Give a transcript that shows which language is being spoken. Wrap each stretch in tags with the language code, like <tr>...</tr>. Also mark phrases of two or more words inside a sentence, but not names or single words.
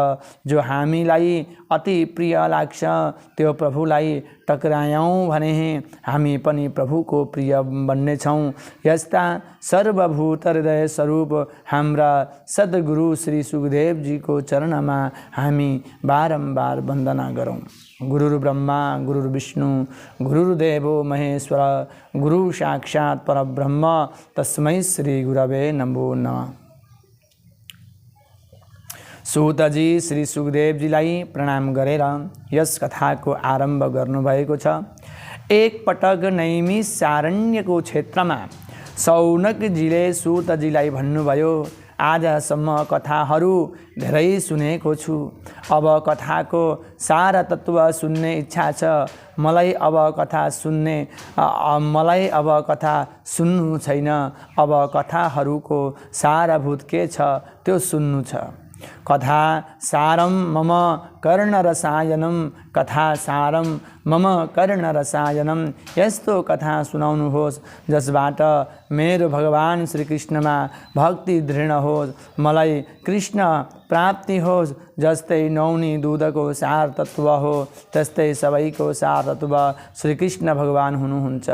<ne>जो हामीलाई अति प्रिय लाग्छ त्यो प्रभुलाई टक्रायौँ भने हामी पनि प्रभुको प्रिय बन्नेछौँ। यस्ता सर्वभूत हृदय स्वरूप हाम्रा सद्गुरु श्री सुखदेवजीको चरणमा हामी बारम्बार वन्दना गरौँ।</ne> <sa>गुरुर्ब्रह्मा गुरुर्विष्णु गुरुर्देवो महेश्वर, गुरु साक्षात् परब्रह्म तस्मै श्री गुरवे नमो नमः।</sa> <ne>सूतजी श्री सुखदेवजीलाई प्रणाम गरेर यस कथाको आरम्भ गर्नुभएको छ। एक पटक नैमिषारण्यको क्षेत्रमा शौनकजीले सूतजीलाई भन्नुभयो, आजसम्म कथाहरू धेरै सुनेको छु, अब कथाको सारा तत्त्व सुन्ने इच्छा छ। मलाई अब कथा सुन्नु छैन, अब कथाहरूको सारभूत के छ त्यो सुन्नु छ।</ne> <sa>कथा सारम मम कर्णरसायनम, कथा सारम मम कर्णरसायनम।</sa> <ne>यस्तो कथा सुनाउनुहोस् जसबाट मेरो भगवान श्री कृष्णमा भक्ति दृढ होस्, मलाई कृष्ण प्राप्ति होस्। जस्तै नौनी दुधको सार तत्व हो त्यस्तै सबैको सार तत्व श्री कृष्ण भगवान हुनुहुन्छ।</ne>